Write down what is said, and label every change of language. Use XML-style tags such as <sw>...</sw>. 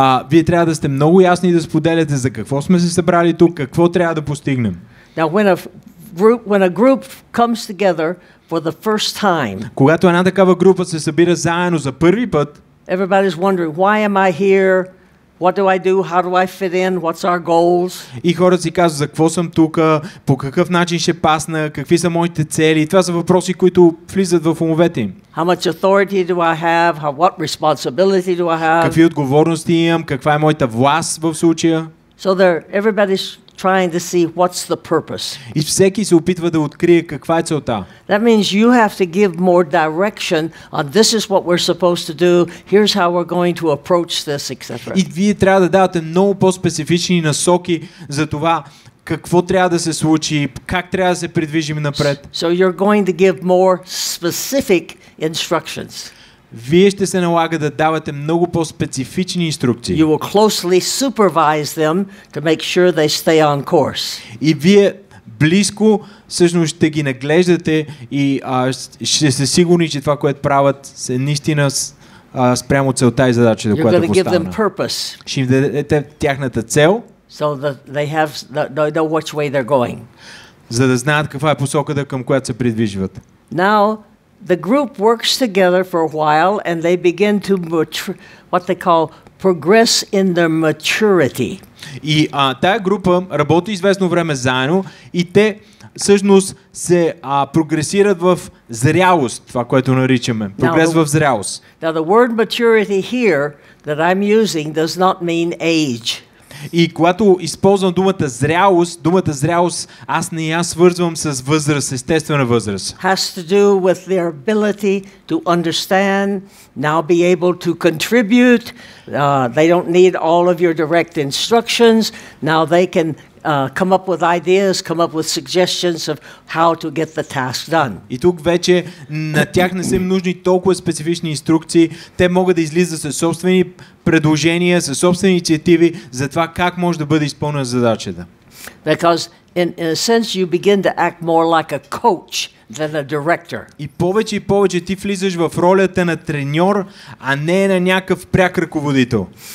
<bg>Вие трябва да сте много ясни и да споделяте за какво сме се събрали тук, какво трябва да постигнем.</bg> <en>Now when a group comes together for the first time,</en> <bg>когато една такава група се събира заедно за първи път,</bg> <en>everybody's wondering, why am I here? What do I do? How do I fit in? What's our goals?</en> <bg>И хората си казват, за какво съм тук, по какъв начин ще пасна, какви са моите цели. Това са въпроси, които влизат в умовете им.</bg> <en>How much authority do I have? What responsibility do I have?</en> <bg>Какви отговорности имам? Каква е моята власт в случая?</bg> <en>So everybody's trying to see what's the purpose.</en> <bg>И всеки се опитва да открие каква е целта.</bg> <en>That means you have to give more direction on this is what we're supposed to do, here's how we're going to approach this, etc.</en> <bg>И вие трябва да давате много по-специфични насоки за това какво трябва да се случи, как трябва да се придвижим напред.</bg> <en>So you're going to give more specific instructions.</en> <bg>Вие ще се налага да давате много по-специфични инструкции.</bg> <en>You will closely supervise them to make sure they stay on course.</en> <bg>И вие близко всъщност ще ги наглеждате и ще сте сигурни, че това, което правят, се наистина спрямо целта и задачата, която поставена. Ще им дадете тяхната цел,</bg> <en>so that they know which way they're going.</en> <bg>За да знаят каква е посоката, към която се придвижват.</bg> <en>Now the group works together for a while and they begin to what they call progress in their maturity.</en> <bg>И тая група работи известно време заедно и те всъщност се прогресират в зрялост, това, което наричаме. Прогрес в зрялост.</bg> <en>Now the word maturity here that I'm using does not mean age.</en> <bg>И когато използвам думата зрялост, аз не я свързвам с възраст, естествена възраст.</bg> <en>Has to do with their ability to understand, now be able to contribute. They don't need all of your direct instructions. Now they can come up with ideas, come up with suggestions of how to get the task done.</en> <bg>И тук вече на тях не са им нужни толкова специфични инструкции. Те могат да излизат със собствени предложения, със собствени инициативи за това как може да бъде изпълнена задачата.</bg> <en>Because in a sense you begin to act more like a coach than a director.</en> <bg>И повече ти влизаш в ролята на треньор, а не на някакъв пряк ръководител.</bg>